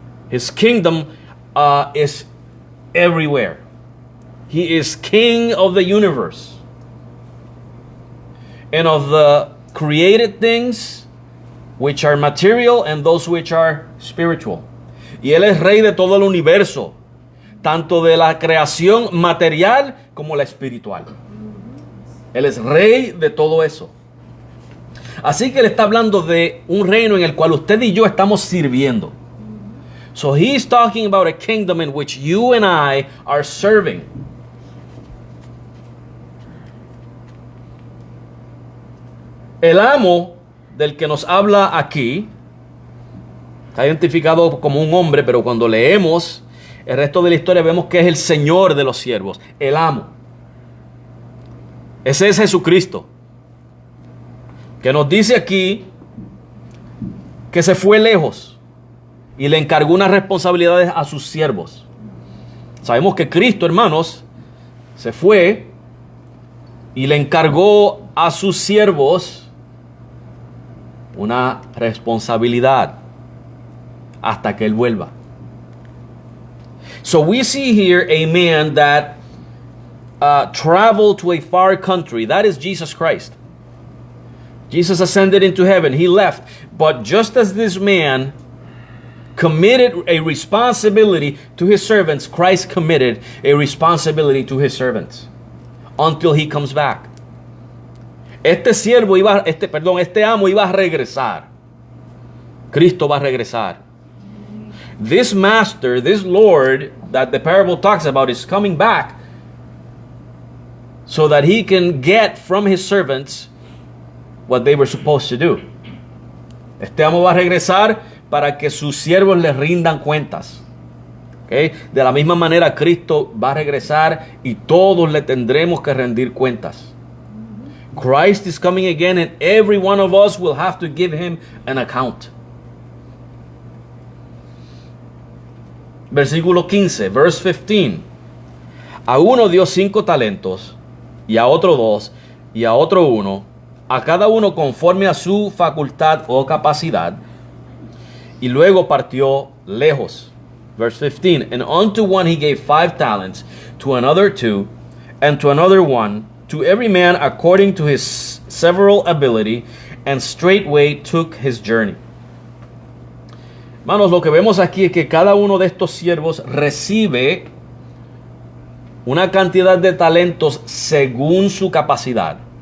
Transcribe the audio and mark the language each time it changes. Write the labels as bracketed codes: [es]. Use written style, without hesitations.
[en] His kingdom is everywhere. He is king of the universe. And of the created things which are material and those which are spiritual. [es] Y él es rey de todo el universo, tanto de la creación material como la espiritual. Él es rey de todo eso. Así que él está hablando de un reino en el cual usted y yo estamos sirviendo. [en] So he's talking about a kingdom in which you and I are serving. [es] El amo del que nos habla aquí está identificado como un hombre, pero cuando leemos el resto de la historia vemos que es el Señor de los siervos, el amo. Ese es Jesucristo, que nos dice aquí que se fue lejos y le encargó unas responsabilidades a sus siervos. Sabemos que Cristo, hermanos, se fue y le encargó a sus siervos una responsabilidad hasta que él vuelva. [en] So we see here a man that traveled to a far country. That is Jesus Christ. Jesus ascended into heaven. He left. But just as this man committed a responsibility to his servants, Christ committed a responsibility to his servants until he comes back. [es] Este amo iba a regresar. Cristo va a regresar. [en] This master, this Lord that the parable talks about is coming back so that he can get from his servants what they were supposed to do. [es] Este amo va a regresar para que sus siervos le rindan cuentas. De la misma manera, Cristo va a regresar y todos le tendremos que rendir cuentas. [en] Christ is coming again and every one of us will have to give him an account. [es] Versículo 15, [en] verse 15. [es] A uno dio 5 talentos, y a otro 2, y a otro 1, a cada uno conforme a su facultad o capacidad, y luego partió lejos. [en] Verse 15, and unto one he gave 5 talents, to another 2, and to another 1, to every man according to his several ability, and straightway took his journey. [es] Hermanos, lo que vemos aquí es que cada uno de estos siervos recibe una cantidad de talentos según su capacidad.